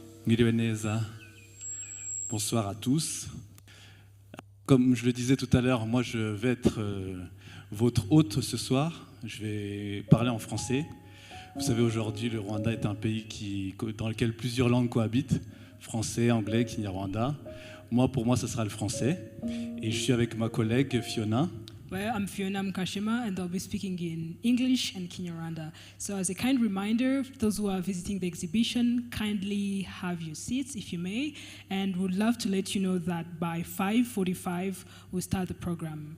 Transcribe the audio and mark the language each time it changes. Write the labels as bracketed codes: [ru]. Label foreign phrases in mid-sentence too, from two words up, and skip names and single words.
[rw] Mwiriwe neza. [fr] Bonsoir à tous. Comme je le disais tout à l'heure, moi je vais être votre hôte ce soir. Je vais parler en français. Vous savez, aujourd'hui, le Rwanda est un pays dans lequel plusieurs langues cohabitent. Français, anglais, kinyarwanda. Pour moi, ce sera le français. Et je suis avec ma collègue Fiona. [en] Well, I'm Fiona Mkashima, and I'll be speaking in English and Kinyarwanda. So as a kind reminder, those who are visiting the exhibition, kindly have your seats, if you may, and would love to let you know that by 5:45, we'll start the program.